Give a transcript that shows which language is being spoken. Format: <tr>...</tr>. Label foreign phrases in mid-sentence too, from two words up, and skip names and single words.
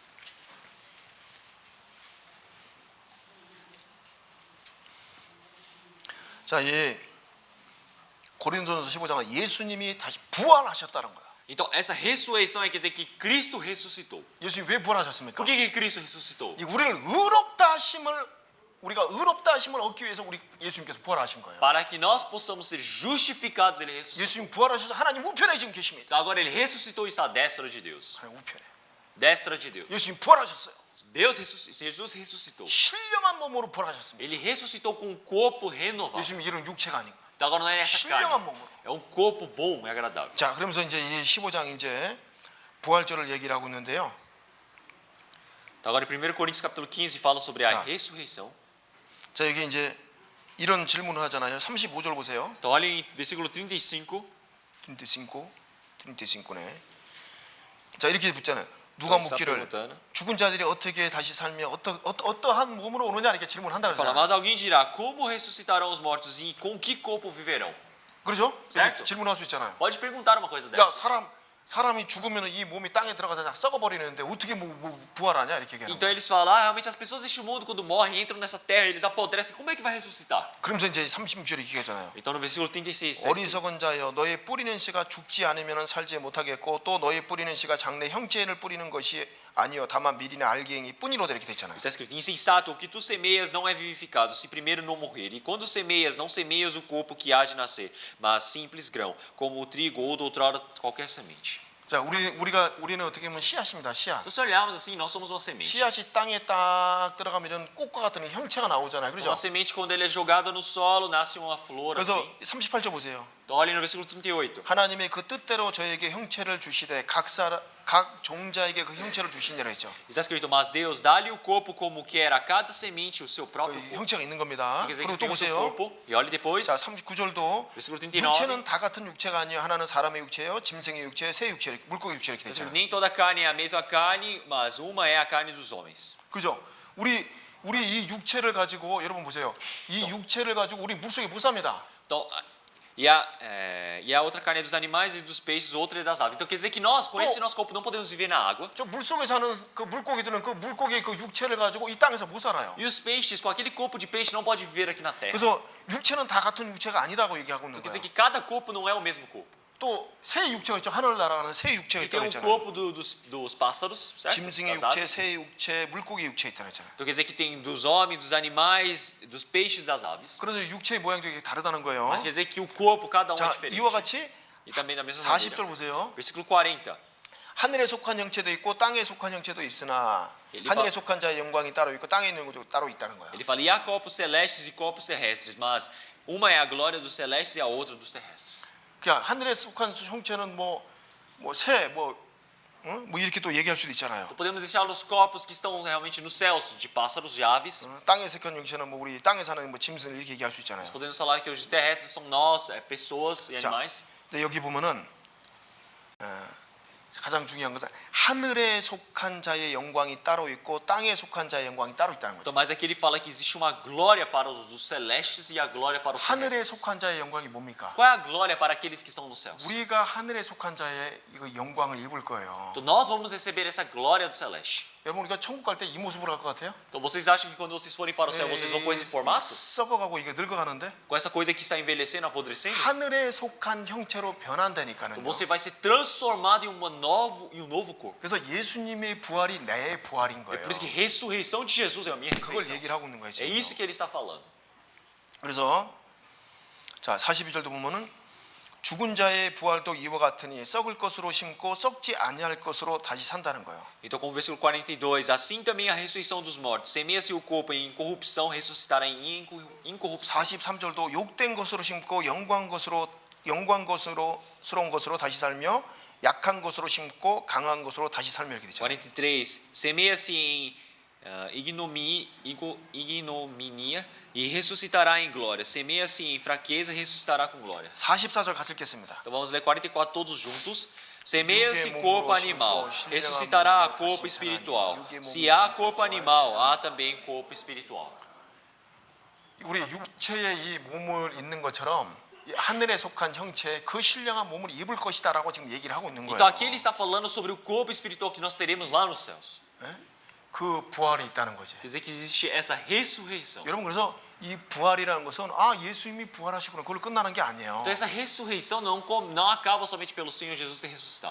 <ko>자, 이 고린도전서 15장은 예수님이 다시 부활하셨다는 거야.</ko> <pt>Então essa ressurreição quer dizer que Cristo ressuscitou.</pt> <ko>예수님 왜 부활하셨습니까?</ko> <pt>Por que Cristo ressuscitou?</pt> <ko>이 우리를 의롭다 하심을 우리가 의롭다 하심을 얻기 위해서 우리 예수님께서 부활하신 거예요.</ko> <pt>Para que nós possamos ser justificados, ele ressuscitou.</pt> <ko>예수님 부활하셔서 하나님 우편에 지금 계십니다.</ko> <pt>Então agora ele ressuscitou e está à destra de Deus.</pt> <ko>하나님 우편에.</ko> <pt>Destra de Deus.</pt> <ko>예수님 부활하셨어요.</ko> <pt>Jesus ressuscitou.</pt> <ko>신령한 몸으로 부활하셨습니다.</ko> <pt>Ele ressuscitou com um corpo renovado.</pt> <ko>예수님 이런 육체가 아니고.</ko> <pt>Então agora não é essa</pt> <ko>신령한</ko> <pt>carne.</pt> <ko>몸으로.</ko> <pt>É um corpo bom e agradável.</pt> <ko>자, 그러면서 이제 이 15장 이제 부활절을 얘기를 하고 있는데요.</ko> <pt>Então agora em 1 Coríntios capítulo 15 fala sobre a</pt> <ko>자.</ko> <pt>ressurreição.</pt> <ko>자, 여기 이제 이런 질문을 하잖아요. 35절 보세요.</ko> <pt>Então olha em versículo 35.</pt> <ko>35네. 자, 이렇게 붙잖아요. 누가</ko> <pt>está</pt> <ko>묻기를</ko> <pt>perguntando.</pt> <ko>죽은 자들이 어떻게 다시 살며 어떠한 몸으로 오느냐 이렇게 질문한다</ko> <pt>Fala,</pt> <ko>그러잖아요.</ko> <pt>mas alguém dirá, como ressuscitarão os mortos e com que corpo viverão?</pt> <ko>그렇죠?</ko> <pt>certo.</pt> <ko>이렇게 질문할 수 있잖아요.</ko> <pt>Pode perguntar uma coisa</pt> <ko>야,</ko> <pt>dessa.</pt> <ko>사람이 죽으면 이 몸이 땅에 들어가서 다 썩어버리는데 어떻게 뭐 부활하냐 이렇게 얘기하는</ko> <pt>Então</pt> <ko>거예요.</ko> <pt>eles falam, realmente as pessoas deste mundo quando morrem entram nessa terra, eles apodrecem, como é que vai ressuscitar?</pt> <ko>그러면서 이제 36절에 이렇게 하잖아요.</ko> <pt>Então no versículo 36,</pt> <ko>어리석은 자여 너의 뿌리는 씨가 죽지 않으면 살지 못하겠고 또 너의 뿌리는 씨가 장래 형제를 뿌리는 것이 아니요 다만 미리나 알갱이 뿐이로다 이렇게 돼 있잖아요.</ko> <pt>está escrito, insensato, o que tu semeias não é vivificado, se primeiro não morrer. E quando semeias, não semeias o corpo que há de nascer, mas simples grão, como o trigo ou de outrora qualquer semente.</pt> <ko>자, 우리는 어떻게 보면 씨앗입니다. 씨앗.</ko> <pt>Então se olharmos assim, nós somos uma semente.</pt> <ko>씨앗이 땅에 딱 들어가면 이런 꽃과 같은 형체가 나오잖아요. 그렇죠?</ko> <pt>Uma semente, quando ele é jogada no solo, nasce uma flor</pt> <ko>그래서</ko> <pt>assim.</pt> <ko>38절 보세요.</ko> <pt>Então olhem no versículo 38.</pt> <ko>하나님의 그 뜻대로 저에게 형체를 주시되 각 종자에게 그 형체를 주시니라 했죠.</ko> <pt>Está escrito, mas Deus dá-lhe o corpo como quer a cada semente o seu próprio corpo.</pt> <ko>형체가 있는 겁니다.</ko> <pt>Quer dizer</pt> <ko>그리고</ko> <pt>que</pt> <ko>또</ko> <pt>tem o seu</pt> <ko>보세요.</ko> <pt>corpo. E olhe depois,</pt> <ko>자, 39절도</ko> <pt>versículo 39.</pt> <ko>육체는 다 같은 육체가 아니요 하나는 사람의 육체요, 짐승의 육체요, 새 육체, 물고기 육체 이렇게 되잖아요.</ko> <pt>Nem toda carne é a mesma carne, mas uma é a carne dos homens.</pt> <ko>그죠? 우리 이 육체를 가지고 여러분 보세요. 이 육체를 가지고 우리 물속에 못 삽니다.</ko> <pt>Então, e a outra carne é dos animais e dos peixes, outra é das aves. Então quer dizer que nós, com esse nosso corpo, não podemos viver na água.</pt> <ko>저 물속에 사는 그 물고기들은 그 물고기의 그 육체를 가지고 이 땅에서 못 살아요.</ko> <pt>E os peixes, com aquele corpo de peixe, não pode viver aqui na terra.</pt> <ko>그래서 육체는 다 같은 육체가 아니라고 얘기하고 있는</ko> <pt>Quer dizer</pt> <ko>거예요.</ko> <pt>que cada corpo não é o mesmo corpo.</pt> <ko>또 새 육체가 있죠. 하늘 날아가는 새 육체가</ko> <pt>E tem</pt> <ko>있다고</ko> <pt>o</pt> <ko>했잖아요.</ko> <pt>corpo dos pássaros, certo?</pt> <ko>짐승의</ko> <pt>Das</pt> <ko>육체,</ko> <pt>aves.</pt> <ko>새 육체, 물고기 육체 있다고 했잖아요.</ko> <pt>Então quer dizer que tem dos homens, dos animais, dos peixes, das aves.</pt> <ko>그래서 육체의 모양도 이게 다르다는 거예요.</ko> <pt>Mas quer dizer que o corpo, cada um é</pt> <ko>자,</ko> <pt>diferente.</pt> <ko>이와 같이</ko> <pt>E também da mesma</pt> <ko>40절</ko> <pt>maneira.</pt> <ko>보세요.</ko> <pt>Versículo 40.</pt> <ko>하늘에 속한 형체도 있고 땅에 속한 형체도 있으나 하늘에 속한 자의 영광이 따로 있고 땅에 있는 것도 따로 있다는 거예요.</ko> <pt>Ele fala, e há corpos celestes e corpos terrestres, mas uma é a glória dos celestes e a outra dos terrestres.</pt> <ko>그러니까 하늘에 속한 형체는 뭐 이렇게 또 얘기할 수도 있잖아요.</ko> <pt>Então podemos deixar os corpos que estão realmente nos céus, de pássaros, de aves.</pt> <ko>땅에 속한 형체는 뭐 우리 땅에 사는 뭐 짐승 이렇게 얘기할 수 있잖아요.</ko> <pt>Podemos falar que os terrestres são nós, pessoas e</pt> <ko>자,</ko> <pt>animais.</pt> <ko>근데 여기 보면은 가장 중요한 것은 하늘에 속한 자의 영광이 따로 있고 땅에 속한 자의 영광이 따로 있다는 거죠.</ko> <pt>Então, mas aqui ele fala que existe uma glória para os dos celestes e a glória para os</pt> <ko>하늘에</ko> <pt>terrestres.</pt> <ko>속한 자의 영광이 뭡니까?</ko> <pt>Qual é a glória para aqueles que estão nos céus?</pt> <ko>우리가 하늘에 속한 자의 이거 영광을 입을 거예요.</ko> <pt>Então nós vamos receber essa glória do celeste.</pt> <ko>여러분 우리가 천국 갈 때 이 모습으로 갈 것 같아요?</ko> <pt>Então vocês acham que quando vocês forem para o céu, vocês vão com esse formato?</pt> <ko>썩어가고 이게 늙어가는데</ko> <pt>Com essa coisa que está envelhecendo, apodrecendo?</pt> <ko>하늘에 속한 형체로 변한다니까요.</ko> <pt>Então você vai ser transformado em um novo corpo.</pt> <ko>그래서 예수님의 부활이 내 부활인</ko> <pt>É</pt> <ko>거예요.</ko> <pt>por isso que ressurreição de Jesus é a minha</pt> <ko>그걸</ko> <pt>ressurreição.</pt> <ko>얘기를 하고 있는 거예요.</ko> <pt>É</pt> <ko>지금.</ko> <pt>isso que ele está falando.</pt> <ko>그래서 자 42절도 보면은 죽은 자의 부활도 이와 같으니 썩을 것으로 심고 썩지 아니할 것으로 다시 산다는 거예요.</ko> <pt>Então, como versículo 42, assim também a ressurreição dos mortos. Semeia-se o corpo em incorrupção, ressuscitará em incorrupção.</pt> <ko>43절도 욕된 것으로 심고 영광스러운 것으로 다시 살며 약한 것으로 심고 강한 것으로 다시 살며 이렇게 되죠.</ko> <pt>43, semeia-se em ignomínia e ressuscitará em glória. Semeia-se em fraqueza e ressuscitará com glória.</pt> <ko>44절 같이 읽겠습니다.</ko> <pt>Então vamos ler 44 todos juntos. Semeia-se corpo animal, ressuscitará corpo espiritual. Se há corpo animal, há também corpo espiritual.</pt> <ko>우리 육체의 이 몸을 있는 것처럼 이 하늘에 속한 형체 그 신령한 몸을 입을 것이다라고 지금 얘기를 하고 있는</ko> <pt>Então</pt> <ko>거예요.</ko> <pt>aqui ele está falando sobre o corpo espiritual que nós teremos lá nos céus.</pt> <ko>그 부활이 있다는 거지.</ko> <pt>Quer dizer que existe essa ressurreição.</pt> <ko>여러분 그래서 이 부활이라는 것은 아 예수님이 부활하시구나 그걸로 끝나는 게 아니에요.</ko> <pt>Então essa ressurreição não acaba somente pelo Senhor Jesus ter ressuscitado.</pt>